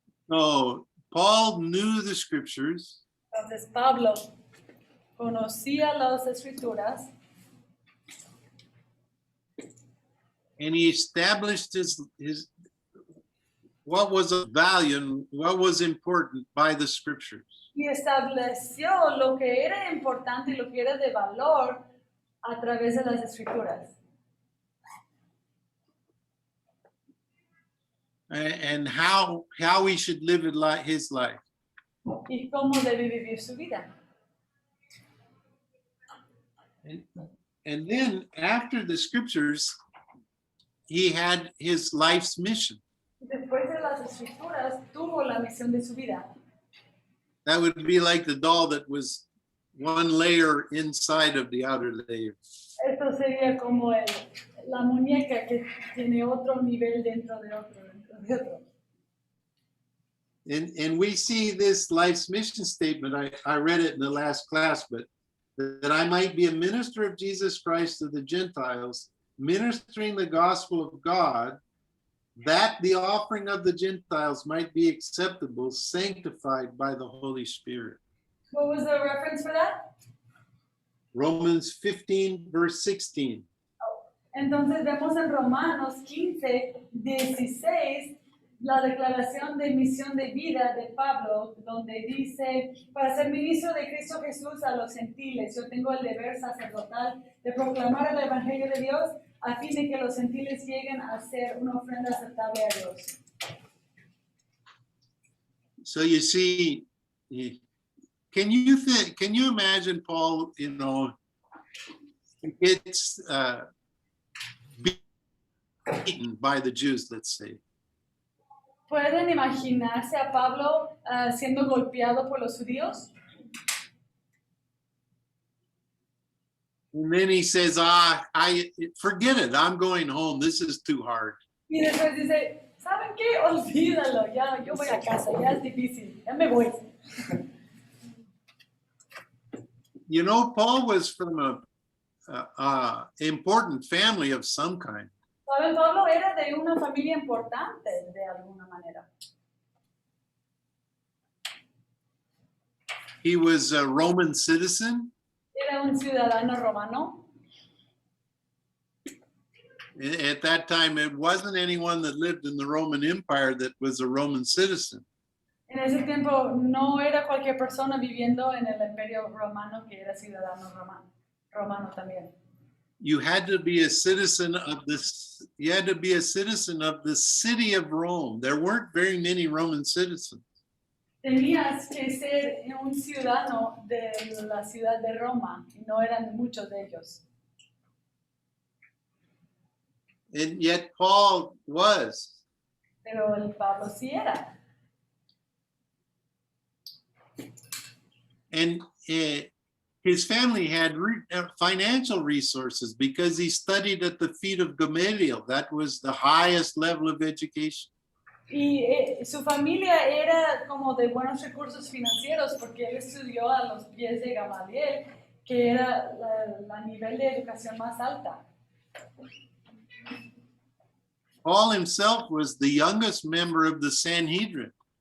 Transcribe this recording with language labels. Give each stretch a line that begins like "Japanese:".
English: So Paul knew the scriptures,
Spanish: Entonces Pablo conocía las escrituras
English: and he established his what was of value and what was important by the scriptures.
Spanish: y estableció lo que era importante y lo que era de valor a través de las escrituras.
English: And how he should live his life.
Spanish: Y cómo debe vivir su vida.
English: And then after the scriptures, he had his life's mission.
Spanish: Después de las escrituras, tuvo la misión de su vida.
English: That would be like the doll that was one layer inside of the outer layer.
Spanish: Esto sería como la muñeca que tiene otro nivel dentro de otro.
English: And we see this life's mission statement. I read it in the last class, but that I might be a minister of Jesus Christ to the Gentiles, ministering the gospel of God, that the offering of the Gentiles might be acceptable, sanctified by the Holy Spirit. What was the reference for that? Romans 15, verse 16.
Spanish: Entonces vemos en Romanos 15, 16, la declaración de misión de vida de Pablo, donde dice, para ser ministro de Cristo Jesús a los gentiles, yo tengo el deber sacerdotal de proclamar el evangelio de Dios a fin de que los gentiles lleguen a ser una ofrenda aceptable a Dios.
English: So you see, can you imagine Paul, gets beaten by the Jews, let's say.
Spanish: ¿Pueden imaginarse a Pablo siendo golpeado por los judíos?
English: And then he says, I forget it. I'm going home. This is too hard.
Spanish: Y después dice, ¿saben qué? Olvídalo, ya, yo voy a casa, ya es difícil, ya me voy.
English: You know, Paul was from a important family of some kind.
Spanish: ¿Saben? Pablo era de una familia importante, de alguna manera.
English: He was a Roman citizen.
Spanish: Era un ciudadano romano.
English: At that time, it wasn't anyone that lived in the Roman Empire that was a Roman citizen.
Spanish: En ese tiempo no era cualquier persona viviendo en el Imperio Romano que era ciudadano romano también.
English: You had to be a citizen of this. You had to be a citizen of the city of Rome. There weren't very many Roman citizens.
Spanish: Tenías que ser un ciudadano de la ciudad de Roma y no eran muchos de ellos.
English: And yet Paul was.
Spanish: Pero el Pablo sí era.
English: And his family had financial resources because he studied at the feet of Gamaliel. That was the highest level of education.
Spanish: Y su familia era como de buenos recursos financieros porque él estudió a los pies de Gamaliel, que era la nivel de educación más alta.
English: Paul himself was the youngest member of the Sanhedrin.